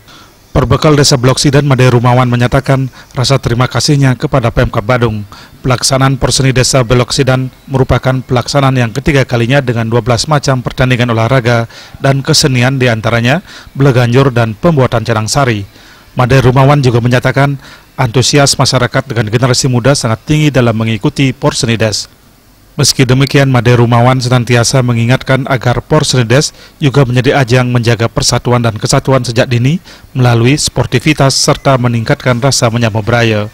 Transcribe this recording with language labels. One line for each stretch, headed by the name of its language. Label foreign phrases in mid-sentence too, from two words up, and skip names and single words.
Indonesian: Perbekal Desa Belok Sidan, Made Rumawan menyatakan rasa terima kasihnya kepada Pemkab Badung. Pelaksanaan Porseni Desa Belok Sidan merupakan pelaksanaan yang ketiga kalinya dengan 12 macam pertandingan olahraga dan kesenian diantaranya beleganjur dan pembuatan canang sari. Made Rumawan juga menyatakan antusias masyarakat dengan generasi muda sangat tinggi dalam mengikuti Porseni Des. Meski demikian, Made Rumawan senantiasa mengingatkan agar Porseni Des juga menjadi ajang menjaga persatuan dan kesatuan sejak dini melalui sportivitas serta meningkatkan rasa menyambut budaya.